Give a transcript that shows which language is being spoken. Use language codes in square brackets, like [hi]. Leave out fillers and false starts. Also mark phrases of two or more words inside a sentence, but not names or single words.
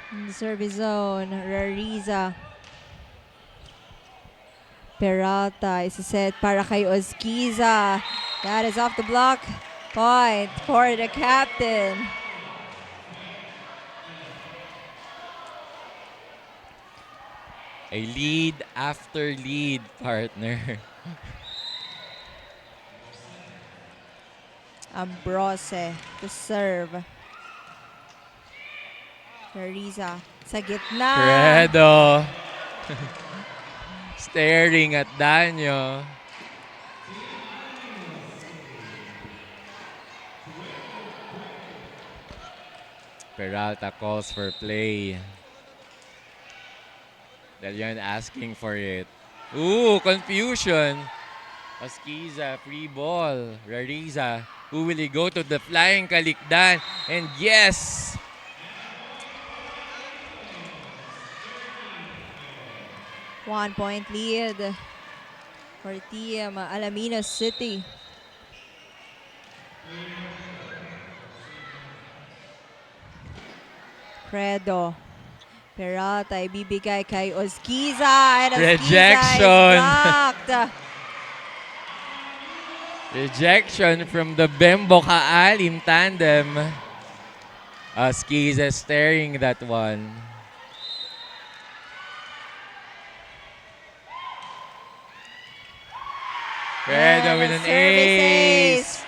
[en] the service zone. Rariza. Peralta is set [tl] para kay [en] Ozquiza. That is off the block. Point for the captain. A lead after lead, partner. Ambrose to serve. [tl] Rariza sa gitna. [en] Credo. Staring at Danyo. Peralta calls for play. Delion asking for it. Ooh, confusion. Ozquiza, free ball. Rariza, who will he go to? The flying kalikdan. And yes! One-point lead for team Alaminos City. Credo. [tl] Peralta ibibigay kay Ozquiza. [en] And Ozquiza Rejection. is blocked. Rejection from the Bembo Kaalim tandem. Ozquiza staring that one. Credo with an ace.